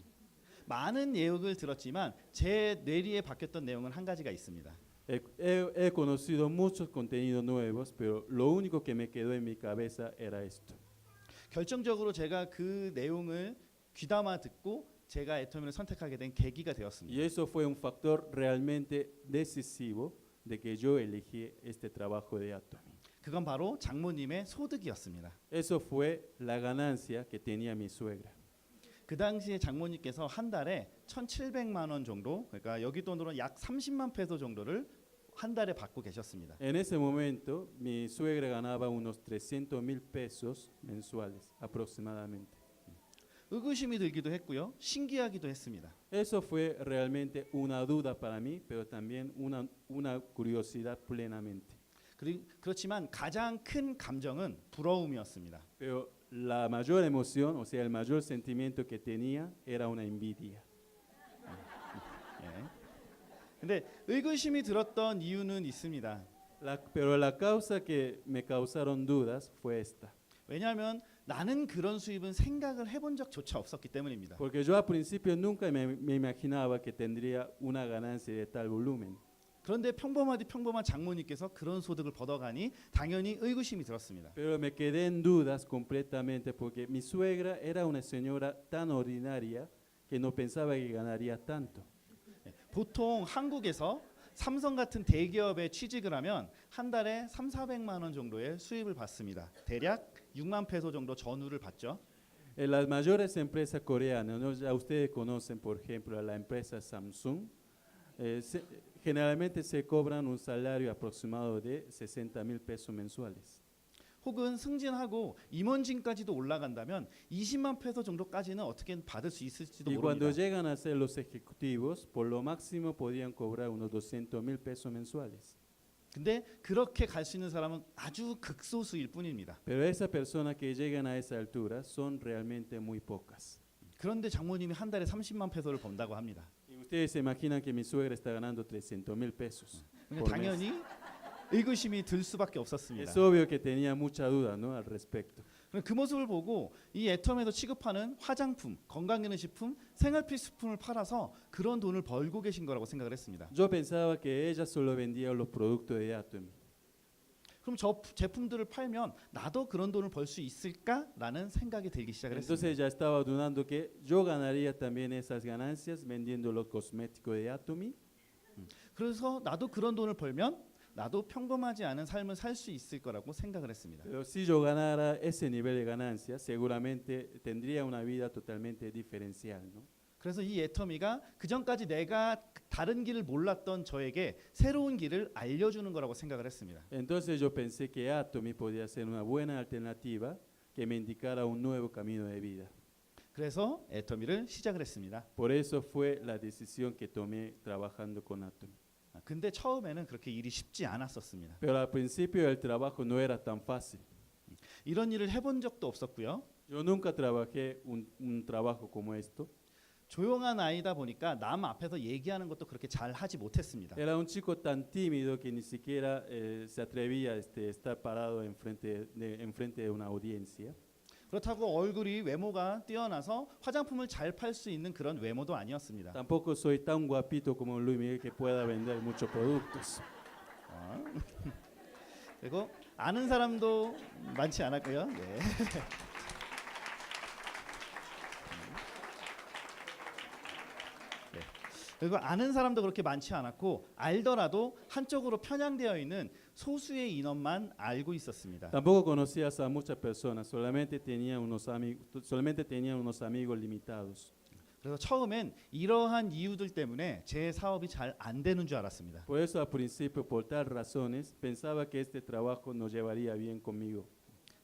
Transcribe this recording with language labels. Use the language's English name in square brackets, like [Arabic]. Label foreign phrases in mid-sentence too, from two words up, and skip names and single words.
[Korean] 많은 내용을 들었지만 제 뇌리에 박혔던 내용은 한 가지가 있습니다. [Spanish] He conocido muchos contenidos nuevos, pero lo único que me quedó en mi cabeza era esto. [Korean] 결정적으로 제가 그 내용을 귀담아 듣고 제가 애터미를 선택하게 된 계기가 되었습니다. [Spanish] Y eso fue un factor realmente decisivo de que yo elegí este trabajo de Atomy. [Korean] 그건 바로 장모님의 소득이었습니다. [Spanish] Eso fue la ganancia que tenía mi suegra. [Korean] 그 당시에 장모님께서 한 달에 1,700만 원 정도, 그러니까 여기 돈으로 약 30만 페소 정도를 한 달에 받고 계셨습니다. [Spanish] En ese momento, mi suegra ganaba unos 300,000 pesos mensuales aproximadamente. [Korean] 의구심이 들기도 했고요, 신기하기도 했습니다. [Spanish] Eso fue realmente una duda para mí, pero también una curiosidad plenamente. [Korean] 그렇지만 가장 큰 감정은 부러움이었습니다. [Spanish] Pero la mayor emoción, o sea, el mayor sentimiento que tenía era una envidia. [Korean] 예. 근데 의구심이 들었던 이유는 있습니다. [Spanish] Pero la causa que me causaron dudas fue esta. [Korean] 왜냐하면 나는 그런 수입은 생각을 해본 적조차 없었기 때문입니다. [Spanish] Porque yo al principio nunca me imaginaba que tendría una ganancia de tal volumen. [Korean] 그런데 평범한 장모님께서 그런 소득을 벌어가니 당연히 의구심이 들었습니다. [Spanish] Pero me quedé en dudas completamente porque mi suegra era una señora tan ordinaria que no pensaba que ganaría tanto. [Korean] 보통 한국에서 삼성 같은 대기업에 취직을 하면 한 달에 3,400만 원 정도의 수입을 받습니다. 대략 6만 페소 정도 전후를 받죠. [Spanish] En las mayores empresas coreanas, ¿no? Ya ustedes conocen, por ejemplo, a la empresa Samsung. Generalmente se cobran un salario aproximado de 60,000 pesos mensuales. [Korean] 혹은 승진하고 임원진까지도 올라간다면 20만 페소 정도까지는 어떻게 받을 수 있을지도 [Spanish] Y cuando [Korean] 모릅니다. [Spanish] llegan a ser los ejecutivos, por lo máximo podían cobrar unos 200,000 pesos mensuales. [Korean] 근데 그렇게 갈 수 있는 사람은 아주 극소수일 뿐입니다. [Spanish] Pero esas personas que llegan a esa altura son realmente muy pocas. [Korean] 그런데 장모님이 한 달에 30만 페소를 번다고 합니다. [Spanish] Y ustedes se imaginan que mi suegra está ganando 300,000 pesos. [Korean] 그러니까 [Spanish] por mes. [Korean] 당연히 의구심이 들 수밖에 없었습니다. [Spanish] Es obvio que tenía mucha duda, ¿no? Al respecto. [Korean] 그 모습을 보고 이 애텀에서 취급하는 화장품, 건강기능식품, 생활필수품을 팔아서 그런 돈을 벌고 계신 거라고 생각을 했습니다. [Spanish] Yo pensaba que ella solo vendía los productos de Atomy. [Korean] 그럼 저 제품들을 팔면 나도 그런 돈을 벌 수 있을까라는 생각이 들기 시작을 했습니다. [Spanish] Entonces ya estaba dudando que yo ganaría también esas ganancias vendiendo los cosméticos de Atomy. [Korean] 그래서 나도 그런 돈을 벌면 나도 평범하지 않은 삶을 살 수 있을 거라고 생각을 했습니다. [Spanish] Pero si yo ganara ese nivel de ganancias, seguramente tendría una vida totalmente diferencial, ¿no? [Korean] 그래서 이 애터미가 그 전까지 내가 다른 길을 몰랐던 저에게 새로운 길을 알려주는 거라고 생각을 했습니다. [Spanish] Entonces yo pensé que Atomy podía ser una buena alternativa que me indicara un nuevo camino de vida. [Korean] 그래서 애터미를 시작을 했습니다. [Spanish] Por eso fue la decisión que tomé trabajando con Atomy. [Korean] 근데 처음에는 그렇게 일이 쉽지 않았었습니다. [Spanish] Pero al principio el trabajo no era tan fácil. [Korean] 이런 일을 해본 적도 없었고요. [Spanish] Yo nunca trabajé un trabajo como esto. [Korean] 조용한 아이다 보니까 남 앞에서 얘기하는 것도 그렇게 잘 하지 못했습니다. [Spanish] Era un chico tan tímido que ni siquiera se atrevía a estar parado enfrente de una audiencia. [Korean] 그렇다고 얼굴이 외모가 뛰어나서 화장품을 잘 팔 수 있는 그런 외모도 아니었습니다. [Spanish] Tampoco soy tan guapito como Luis Miguel que pueda vender muchos productos. [Korean] 그리고 아는 사람도 많지 않았고요. 네. 그리고 아는 사람도 그렇게 많지 않았고 알더라도 한쪽으로 편향되어 있는 소수의 인원만 알고 있었습니다. [Spanish] Tampoco conocías a muchas personas, solamente tenía unos amigos limitados. [Korean] 그래서 처음엔 이러한 이유들 때문에 제 사업이 잘 안 되는 줄 알았습니다. [Spanish] Por eso al principio, por tal razones, pensaba que este trabajo no llevaría bien conmigo.